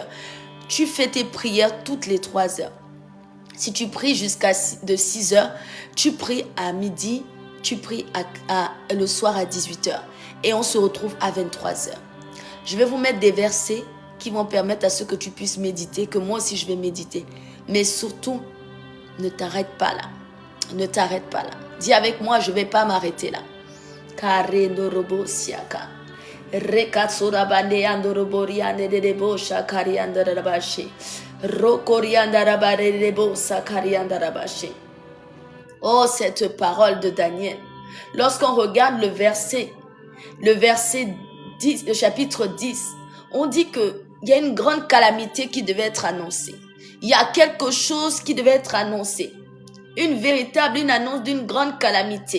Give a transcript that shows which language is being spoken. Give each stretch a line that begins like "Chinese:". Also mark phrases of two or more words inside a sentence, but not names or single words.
French: Tu fais tes prières toutes les 3 heures. Si tu pries jusqu'à de 6h, tu pries à midi, tu pries le soir à 18h. Et on se retrouve à 23h. Je vais vous mettre des versets qui vont permettre à ce que tu puisses méditer, que moi aussi je vais méditer. Mais surtout, ne t'arrête pas là. Ne t'arrête pas là. Dis avec moi, je ne vais pas m'arrêter là. Kare norobo siaka. Rekatsura bande andorobo riande de debo shakari andarabashi. Rokori andarabare debo sakari andarabashi. Oh, cette parole de Daniel. Lorsqu'on regarde le verset 10, le chapitre 10, on dit que il y a une grande calamité qui devait être annoncée. Il y a quelque chose qui devait être annoncé. Une annonce d'une grande calamité.